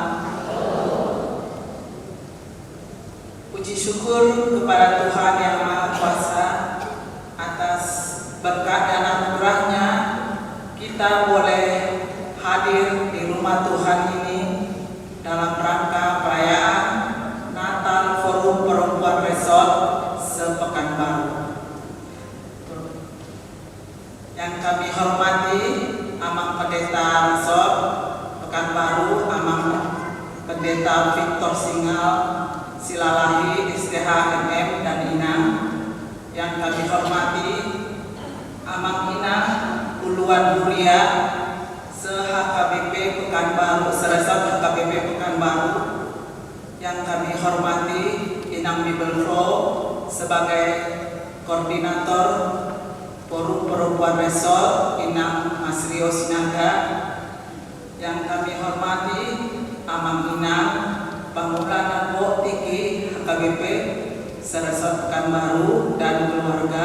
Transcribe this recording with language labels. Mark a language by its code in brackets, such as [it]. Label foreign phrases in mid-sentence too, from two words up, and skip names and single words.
[id] Puji syukur kepada Tuhan Yang Maha Kuasa atas berkat dan anugerahnya kita boleh hadir di rumah Tuhan ini dalam rangka perayaan Natal Forum Perempuan Resort se-Pekanbaru. Yang kami hormati Amang Pendeta Resort Pekanbaru, Amang Pendeta Victor Singal Silalahi SDH MM dan Inang. Yang kami hormati Amang Inang Uluan Mulia se-HKBP Pekanbaru, se-Resort HKBP Pekanbaru. Yang kami hormati Inang Bibelflo sebagai Koordinator Forum Perempuan Resort Inang Mas Rio Sinaga. Yang kami hormati Amang Inang Pangulana Bo Tiki HKBP Seresot Pekanbaru dan keluarga.